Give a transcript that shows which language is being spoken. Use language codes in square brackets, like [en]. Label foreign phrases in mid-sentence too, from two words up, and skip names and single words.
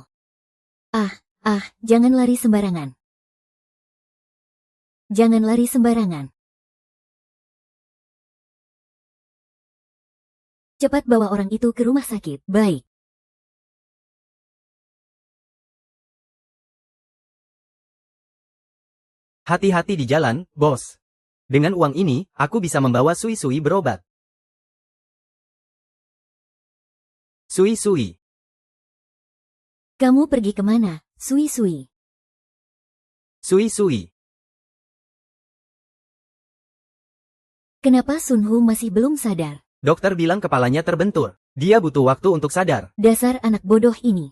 [id] Jangan lari sembarangan. Cepat bawa orang itu ke rumah sakit. Baik. Hati-hati di jalan, bos. Dengan uang ini, aku bisa membawa Sui-Sui berobat. Sui-Sui. Kamu pergi kemana, Sui-Sui? Sui-Sui. Kenapa Sun Hu masih belum sadar? Dokter bilang kepalanya terbentur. Dia butuh waktu untuk sadar. Dasar anak bodoh ini.